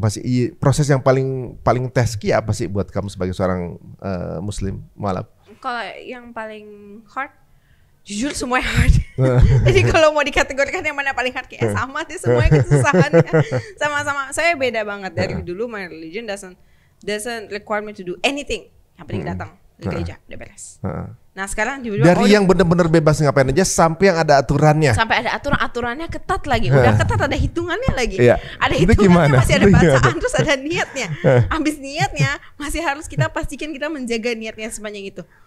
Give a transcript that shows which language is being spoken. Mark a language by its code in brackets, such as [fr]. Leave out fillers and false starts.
[id] Masih proses yang paling teski apa sih buat kamu sebagai seorang muslim mualaf? Kalau yang paling hard, jujur semuanya hard. Jadi kalau mau dikategorikan yang mana paling hard, kayak sama sih semuanya kesusahannya. Sama-sama. Saya beda banget dari dulu. [en] My religion doesn't require me to do anything. [id] Yang penting datang di gereja, udah beres. Nah sekarang dari yang benar-benar bebas ngapain aja sampai yang ada aturannya. Sampai ada aturannya ketat lagi. Udah ketat, ada hitungannya lagi. Ada hitungannya, masih ada bacaan, terus ada niatnya. Habis niatnya masih harus kita pastikan kita menjaga niatnya sepanjang itu.